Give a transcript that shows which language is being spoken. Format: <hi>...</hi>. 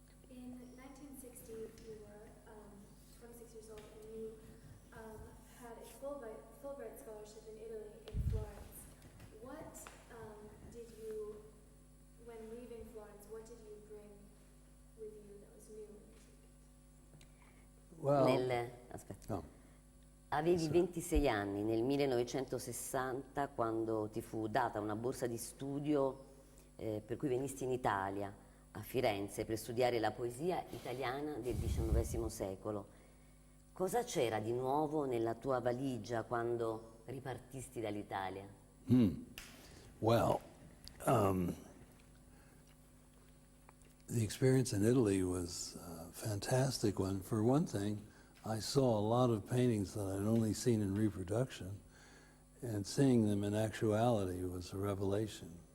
<en>In 1960, you were 26 years old, and you had a Fulbright scholarship in Italy, in Florence. What did you, when leaving Florence, what did you bring with you that was new in your ticket? Well,</en> <it>Aspetta.</it> <en>no.</en> <it>Avevi 26 anni nel 1960 quando ti fu data una borsa di studio per cui venisti in Italia, a Firenze, per studiare la poesia italiana del XIX secolo. Cosa c'era di nuovo nella tua valigia quando ripartisti dall'Italia?</it> <en>Well, the experience in Italy was a fantastic one. For one thing, I saw a lot of paintings that I'd only seen in reproduction, and seeing them in actuality was a revelation.</en>